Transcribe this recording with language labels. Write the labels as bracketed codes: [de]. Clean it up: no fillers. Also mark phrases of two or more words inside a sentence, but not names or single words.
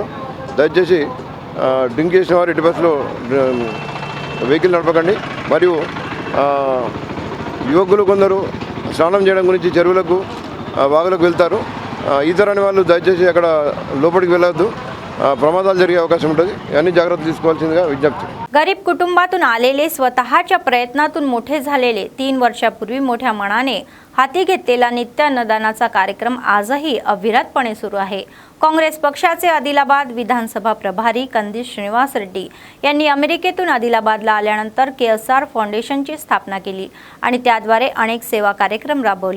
[te] దయచేసి డ్రింక్ చేసిన వారు ఎట్టి బస్సులో వెహికల్ నడపకండి. మరియు యువకులు కొందరు స్నానం చేయడం గురించి చెరువులకు వాగులకు వెళ్తారు. ఈతరాని వాళ్ళు దయచేసి అక్కడ లోపలికి వెళ్ళవద్దు, प्रमादाలు జరిగే అవకాశం ఉంటుంది. అన్ని జాగ్రత్తలు తీసుకోవాల్సిందిగా విజ్ఞప్తి. [mr] गरीब कुटुंबातून आलेले स्वतःच्या प्रयत्नातून मोठे झालेले 3 वर्षापूर्वी मोठ्या मनाने हाती घेतलेला नित्य अन्नदानाचा कार्यक्रम आजही अविरतपणे सुरू आहे. काँग्रेस पक्षाचे आदिलाबाद विधानसभा प्रभारी कंदील श्रीनिवास रेड्डी यांनी अमेरिकेतून आदिलाबादला आल्यानंतर केएसआर फाउंडेशनची स्थापना केली आणि त्याद्वारे अनेक सेवा कार्यक्रम राबवले.